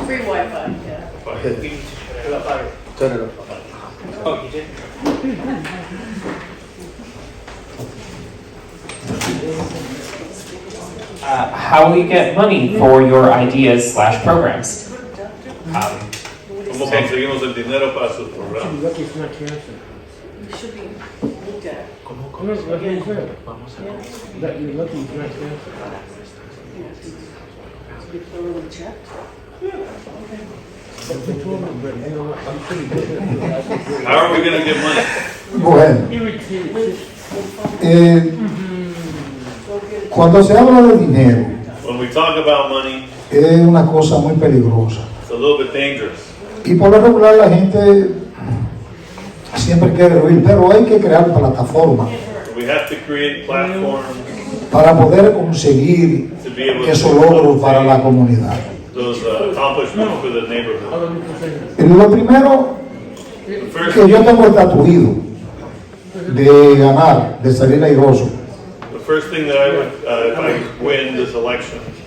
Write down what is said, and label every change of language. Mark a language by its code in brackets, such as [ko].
[en] Free Wi-Fi, yeah. How will you get money for your ideas / programs? [es] ¿Cómo conseguimos el dinero para sus programas? [en] You're lucky it's not cancer. You should be looked at. No, that's what I'm saying. That you're lucky it's not cancer. You thoroughly checked? But they told me, but you know what, I'm pretty good at it. How are we gonna get money? [es] Bueno, [en] Irritated. [es] cuando se habla de dinero, [en] When we talk about money, [es] es una cosa muy peligrosa. [en] it's a little bit dangerous. [es] Y por lo regular la gente siempre quiere oír, pero hay que crear plataformas [en] We have to create platforms [es] para poder conseguir [en] to be able [es] esos [en] to [es] logros para la comunidad. [en] those accomplishments for the neighborhood. Other people say, [es] Y lo primero [en] The first, [es] que yo tengo estatuido de ganar, de salir airoso, [en] the first thing that I would, if I win this election,